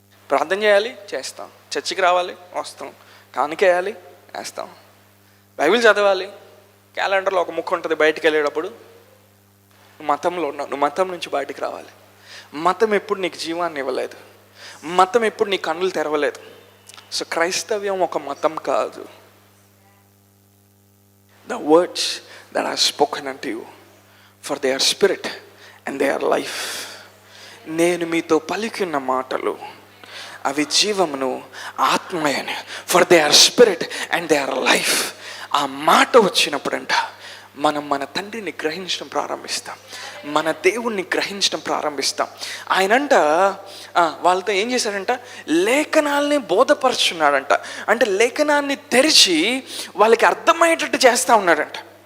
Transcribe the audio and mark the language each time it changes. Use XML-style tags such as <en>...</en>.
<te>ప్రార్థన చేయాలి, చేస్తాం. చర్చికి రావాలి, వస్తాం. కానుకేయాలి, వేస్తాం. బైబిల్ చదవాలి, క్యాలెండర్లో ఒక ముక్క ఉంటుంది. బయటికి వెళ్ళేటప్పుడు నువ్వు మతంలో ఉన్నావు, నువ్వు మతం నుంచి బయటికి రావాలి. మతం ఎప్పుడు నీకు జీవాన్ని ఇవ్వలేదు, మతం ఎప్పుడు నీ కన్నులు తెరవలేదు. సో క్రైస్తవ్యం ఒక మతం కాదు.</te> <en>The words that are spoken unto you, for they are spirit and they are life.</en> <te>నేను మీతో పలికిన మాటలు అవి జీవమును ఆత్మయని,</te> <en>for they are spirit and they are life.</en> <te>ఆ మాట వచ్చినప్పుడంట మనం మన తండ్రిని గ్రహించడం ప్రారంభిస్తాం, మన దేవుణ్ణి గ్రహించడం ప్రారంభిస్తాం. ఆయనంట వాళ్ళతో ఏం చేశాడంట? లేఖనాల్ని బోధపరుచున్నాడంట. అంటే లేఖనాన్ని తెరిచి వాళ్ళకి అర్థమయ్యేటట్టు చేస్తూ ఉన్నాడంట.</te>